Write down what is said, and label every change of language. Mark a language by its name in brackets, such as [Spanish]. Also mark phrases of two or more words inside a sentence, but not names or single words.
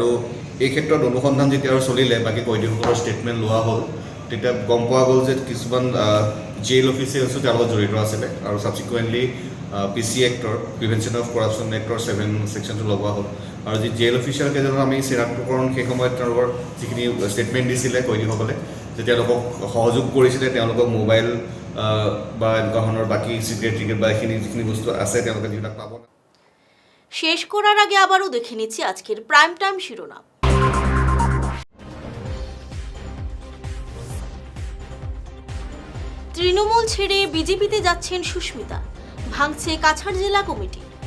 [Assamese] এই ক্ষেত্ৰত অনুসন্ধান যেতিয়া আৰু চলিলে বাকী কয়দীসকলৰ ষ্টেটমেণ্ট লোৱা হ'ল তেতিয়া গম পোৱা গ'ল যে কিছুমান [English] jail officials [Assamese] তেওঁলোকৰ জড়িত আছিলে আৰু ছাবচিকুৱেণ্টলি PC এক্টৰ প্ৰিভেনশ্যন অফ কৰাপশ্যন এক্টৰ 7 ছেকশ্যনটো লগোৱা হ'ল আৰু যি [English] jail officer [Assamese] কেইজনৰ আমি চিনাক্তকৰণ সেই সময়ত তেওঁলোকৰ যিখিনি ষ্টেটমেণ্ট দিছিলে কয়দীসকলে যে তেওঁলোকক সহযোগ কৰিছিলে তেওঁলোকক মোবাইল বা এনেকুৱা ধৰণৰ বাকী চিগাৰেট বা যিখিনি বস্তু আছে তেওঁলোকে যিবিলাক পাব। [Bangla] শেষ করার আগে আবারও দেখে নিচ্ছি আজকের প্রাইম টাইম শিরোনাম। তৃণমূল ছেড়ে বিজেপিতে যাচ্ছেন সুস্মিতা, ভাঙছে কাছাড় জেলা কমিটি।